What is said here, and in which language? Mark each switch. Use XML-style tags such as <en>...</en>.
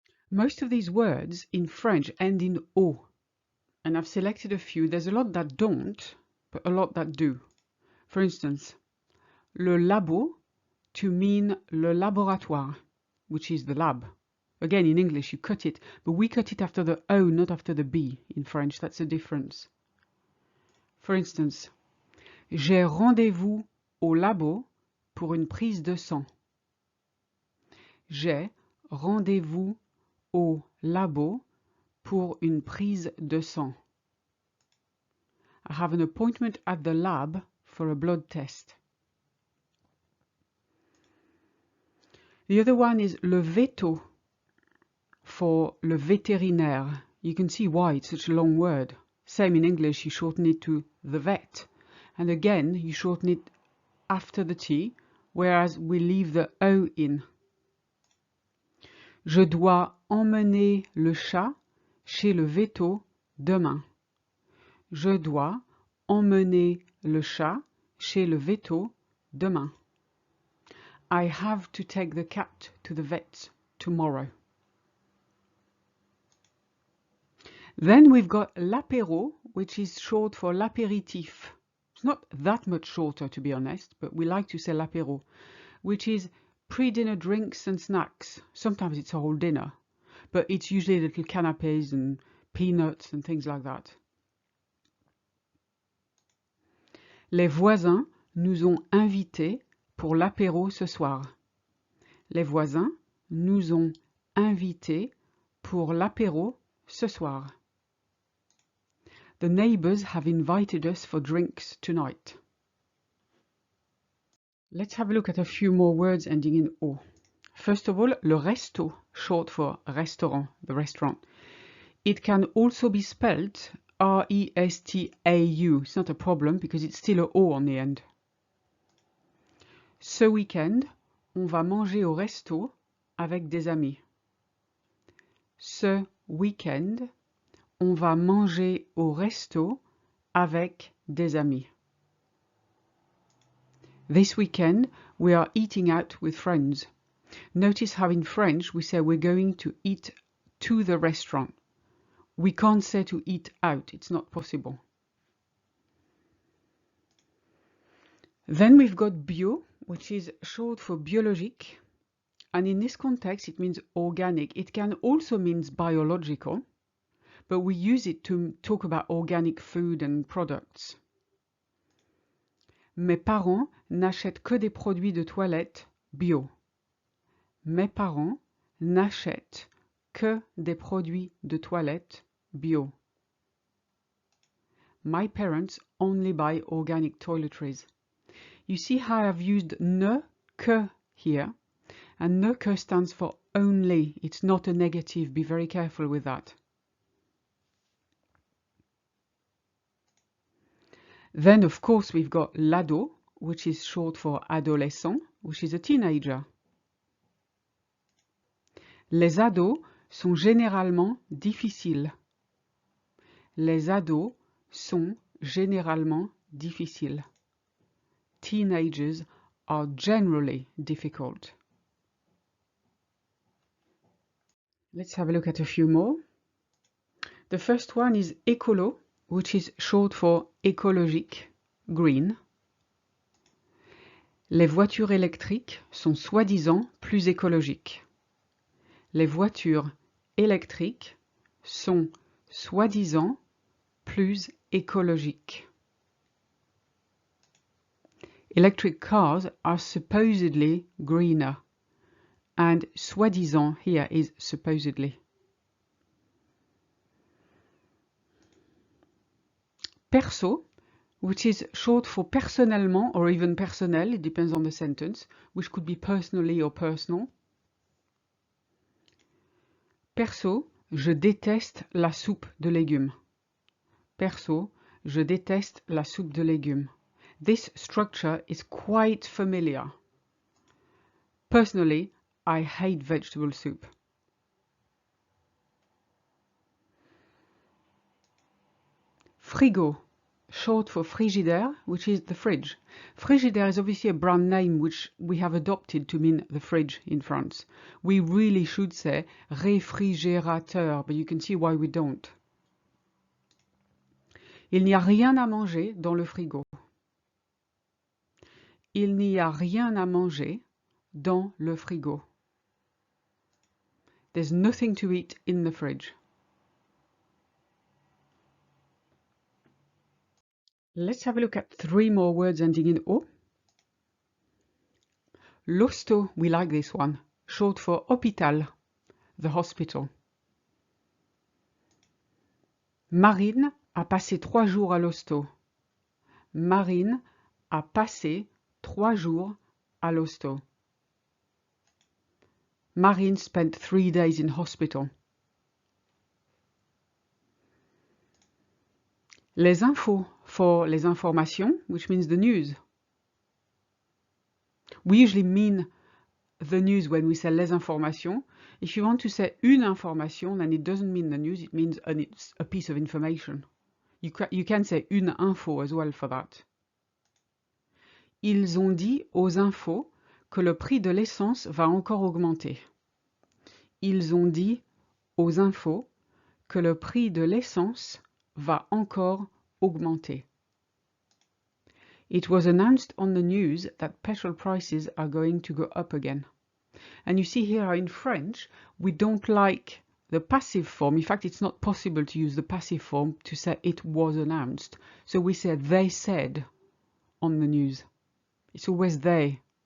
<en>Most of these words in French end in O, and I've selected a few. There's a lot that don't, but a lot that do. For instance, le labo to mean le laboratoire, which is the lab. Again, in English, you cut it, but we cut it after the O, not after the B in French. That's the difference.</en> <fr>For instance, j'ai rendez-vous au labo pour une prise de sang. J'ai rendez-vous au labo pour une prise de sang.</fr> <en>I have an appointment at the lab for a blood test. The other one is le veto for le vétérinaire. You can see why it's such a long word. Same in English, you shorten it to the vet. And again, you shorten it after the T, whereas we leave the O in.</en> <fr>Je dois emmener le chat chez le veto demain. Je dois emmener le chat chez le veto demain.</fr> <en>I have to take the cat to the vet tomorrow. Then we've got l'apéro, which is short for l'apéritif. It's not that much shorter, to be honest, but we like to say l'apéro, which is pre-dinner drinks and snacks. Sometimes it's a whole dinner, but it's usually little canapés and peanuts and things like that.</en> <fr>Les voisins nous ont invités pour l'apéro ce soir. Les voisins nous ont invités pour l'apéro ce soir.</fr> <en>The neighbors have invited us for drinks tonight. Let's have a look at a few more words ending in O. First of all, le resto, short for restaurant, the restaurant. It can also be spelled R-E-S-T-A-U. It's not a problem because it's still a O on the end.</en> <fr>Ce week-end, on va manger au resto avec des amis. Ce week-end, on va manger au resto avec des amis.</fr> <en>This weekend, we are eating out with friends. Notice how in French we say we're going to eat to the restaurant. We can't say to eat out, it's not possible. Then we've got bio, which is short for biologique. And in this context, it means organic. It can also mean biological, but we use it to talk about organic food and products.</en> <fr>Mes parents n'achètent que des produits de toilette bio. Mes parents n'achètent que des produits de toilette bio.</fr> <en>My parents only buy organic toiletries. You see how I've used ne que here, and ne que stands for only. It's not a negative. Be very careful with that. Then, of course, we've got l'ado, which is short for adolescent, which is a teenager.</en> <fr>Les ados sont généralement difficiles. Les ados sont généralement difficiles.</fr> <en>Teenagers are generally difficult. Let's have a look at a few more. The first one is écolo, which is short for écologique, green.</en> <fr>Les voitures électriques sont soi-disant plus écologiques. Les voitures électriques sont soi-disant plus écologiques.</fr> <en>Electric cars are supposedly greener, and soi-disant here is supposedly. Perso, which is short for personnellement or even personnel, it depends on the sentence, which could be personally or personal.</en> <fr>Perso, je déteste la soupe de légumes. Perso, je déteste la soupe de légumes.</fr> <en>This structure is quite familiar. Personally, I hate vegetable soup. Frigo, short for frigidaire, which is the fridge. Frigidaire is obviously a brand name which we have adopted to mean the fridge in France. We really should say réfrigérateur, but you can see why we don't.</en> <fr>Il n'y a rien à manger dans le frigo. Il n'y a rien à manger dans le frigo.</fr> <en>There's nothing to eat in the fridge. Let's have a look at 3 more words ending in O. L'hosto, we like this one, short for hôpital, the hospital.</en> <fr>Marine a passé 3 jours à l'hosto. Marine a passé 3 jours à l'hosto.</fr> <en>Marine spent 3 days in hospital. Les infos for les informations, which means the news. We usually mean the news when we say les informations. If you want to say une information, then it doesn't mean the news, it means it's a piece of information. You can say une info as well for that.</en> <fr>Ils ont dit aux infos que le prix de l'essence va encore augmenter. Ils ont dit aux infos que le prix de l'essence va encore augmenter.</fr> <en>It was announced on the news that petrol prices are going to go up again. And you see here in French, we don't like the passive form. In fact, it's not possible to use the passive form to say it was announced. So we say they said on the news. It's always they.</en>